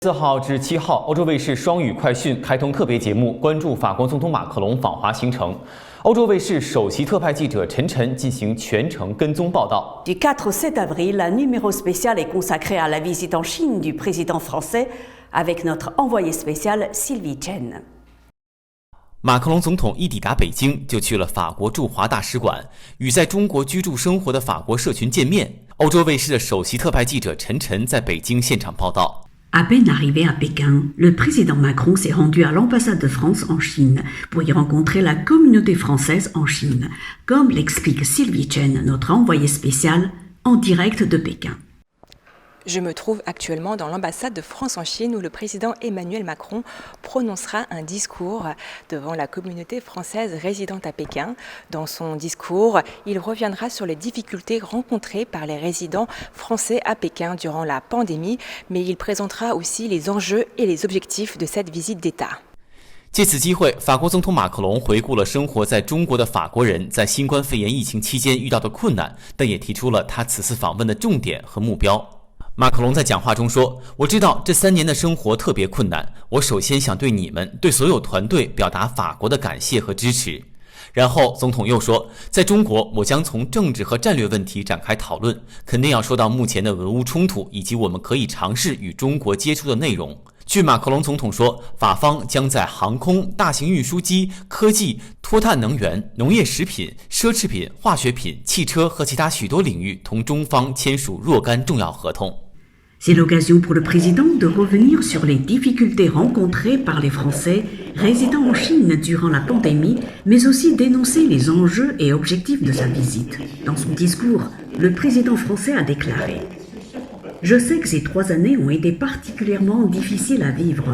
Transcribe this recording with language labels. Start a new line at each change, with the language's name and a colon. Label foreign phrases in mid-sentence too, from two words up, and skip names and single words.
Chinese: 4号至7号，欧洲卫视双语快讯开通特别节目，关注法国总统马克龙访华行程。欧洲卫视首席特派记者陈晨进行全程跟踪报道。
French: Du 4 au 7 avril, un numéro spécial est consacré à la visite en Chine du président français avec notre envoyé spécial Sylvie Chen。
Chinese: 马克龙总统一抵达北京，就去了法国驻华大使馆，与在中国居住生活的法国社群见面。欧洲卫视的首席特派记者陈晨在北京现场报道。
French: À peine arrivé à Pékin, le président Macron s'est rendu à l'ambassade de France en Chine pour y rencontrer la communauté française en Chine, comme l'explique Sylvie Chen, notre envoyée spéciale, en direct de Pékin. Je me trouve actuellement dans l'ambassade de France en Chine où le président Emmanuel Macron prononcera un discours devant la communauté française résidente à Pékin. Dans son discours, il reviendra sur les difficultés rencontrées par les résidents français à Pékin durant la pandémie, mais il présentera aussi les enjeux et les objectifs de cette visite d'État.
Chinese: 借此机会，法国总统马克龙回顾了生活在中国的法国人在新冠肺炎疫情期间遇到的困难，但也提出了他此次访问的重点和目标。马克龙在讲话中说：“我知道这3年的生活特别困难，我首先想对你们、对所有团队表达法国的感谢和支持。” 然后总统又说：“在中国，我将从政治和战略问题展开讨论，肯定要说到目前的俄乌冲突以及我们可以尝试与中国接触的内容。” 据马克龙总统说，法方将在航空、大型运输机、科技、脱碳能源、农业食品、奢侈品、化学品、汽车和其他许多领域同中方签署若干重要合同。
French: C'est l'occasion pour le président de revenir sur les difficultés rencontrées par les Français résidant en Chine durant la pandémie, mais aussi d'énoncer les enjeux et objectifs de sa visite. Dans son discours, le président français a déclaré: Je sais que ces 3 années ont été particulièrement difficiles à vivre.